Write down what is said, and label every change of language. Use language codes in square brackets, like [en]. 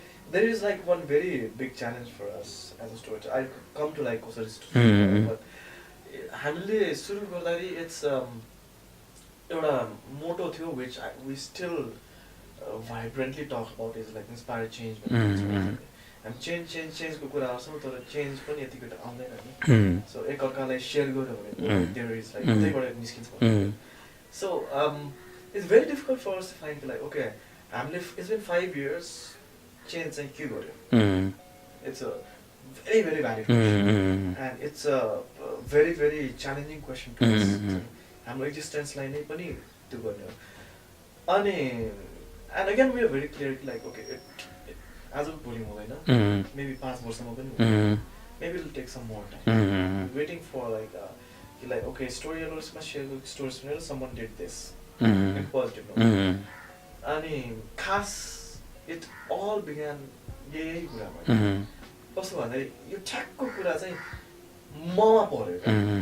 [en] There is like one very big challenge for us as a storyteller. I come to like कसरी storyteller, but [ne] हामीले सुरु गर्दाखेरि [en] it's एउटा motto थियो which we still vibrantly talk about is like inspire change. [ne] And change को कुरा आउँछ तर change पनि यतिकै त आउँदैन नि. So एकअर्कालाई share गर्यो भने [en] there is like [ne] त्यहीबाट निस्किन्छ. [en] So it's very difficult for us to find like okay हामीले it's been 5 years change [ne] चाहिँ के गर्यो. [en] It's a very very valid question and it's a very very challenging question to us. [ne] हाम्रो existence-लाई नै पनि त्यो गर्ने हो. [en] अनि and again we are very clear like okay as of [ne] भोलि हुँदैन [en] maybe [ne] 5 वर्षमा पनि हुँदैन [en] maybe it will take some more time. Waiting for like okay storytellers मा share stories सुनेर someone did this in positive note. [ne] अनि खास [en] it all began [ne] यही कुरामा कस्तो भन्दाखेरि यो ठ्याक्को कुरा चाहिँ ममा पर्यो क्या.